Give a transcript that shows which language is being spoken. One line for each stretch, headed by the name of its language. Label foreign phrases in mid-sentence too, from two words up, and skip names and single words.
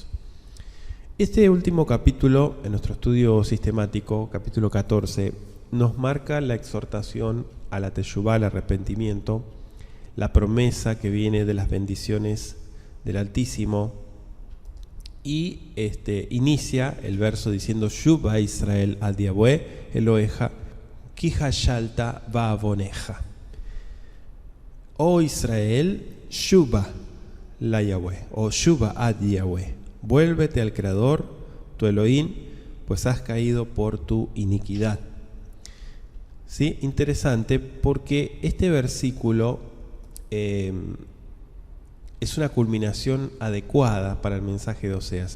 Spanish: Este último capítulo, en nuestro estudio sistemático, capítulo 14, nos marca la exhortación a la teshuvá, al arrepentimiento, la promesa que viene de las bendiciones del Altísimo, y inicia el verso diciendo:
Hebrew: שובה ישראל עד יהוה אלהיך כי כשלת בעונך.
Spanish: Oh Israel,
Hebrew: שובה ליהוה,
Spanish: o
Hebrew: שובה עד יהוה,
Spanish: vuélvete al Creador, tu Elohim, pues has caído por tu iniquidad. ¿Sí? Interesante, porque este versículo es una culminación adecuada para el mensaje de Oseas.